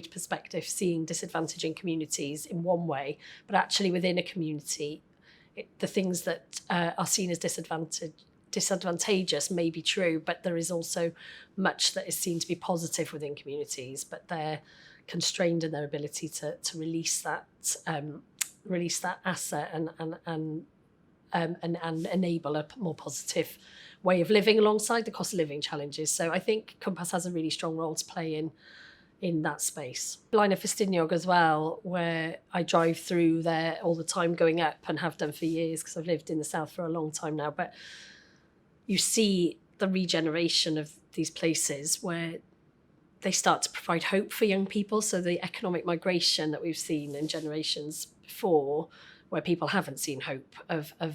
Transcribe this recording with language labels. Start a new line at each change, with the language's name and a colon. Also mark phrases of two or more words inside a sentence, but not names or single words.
English: perspective seeing disadvantage in communities in one way, but actually within a community, the things that are seen as disadvantageous may be true, but there is also much that is seen to be positive within communities, but they're constrained in their ability to release that asset and enable a more positive way of living alongside the cost of living challenges. So I think Cwmpas has a really strong role to play in that space. Blaen y Ffestiniog as well, where I drive through there all the time going up and have done for years because I've lived in the south for a long time now. But you see the regeneration of these places where they start to provide hope for young people. So the economic migration that we've seen in generations before, where people haven't seen hope of